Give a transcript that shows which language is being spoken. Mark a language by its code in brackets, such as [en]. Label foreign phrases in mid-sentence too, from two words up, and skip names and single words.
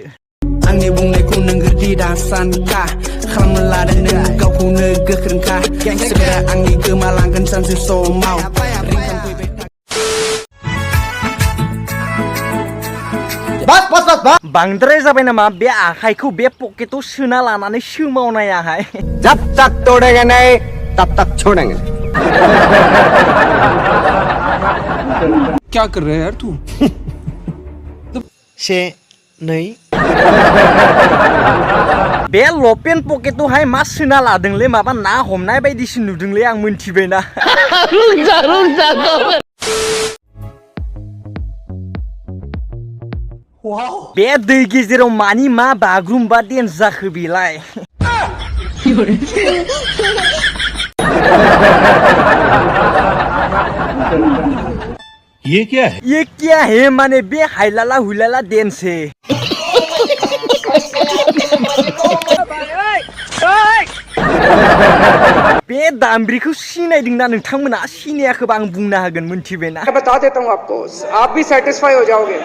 [brx] आंनि बुंनायखौ नोंगो दिदा सानखा खालामनो लादों नों गावखौनो गोख्रोंखा सोरबा आंनि गोमालांगोन सानसे समाव बांद्राय जाबाय नामा बे आखाइखौ बे पकेटाव सोना लानानै सोमावनायाहाय [hi] जब तक तोड़ेंगे नहीं तब तक छोड़ेंगे क्या कर रहे है यार तू से नहीं [brx] बे लपेन पकेटावहाय मा सोना लादोंलै माबा ना हमनाय बायदिसो नुदोंलै आं मोनथिबायना बे दै गेजेराव मानि मा बागुरुम्बा डेन्स जाखो बेलाय [hi] ये क्या है [brx] माने बे हाइलाला हुइलाला [hi] डेन्स है [brx] बे दामब्रिखौ सिनायदोंना नोंथांमोना सिनायाखैबा आं बुंनो हागोन मोनथिबायना [hi] बता देता हूँ आपको आप भी सेटिस्फाई हो जाओगे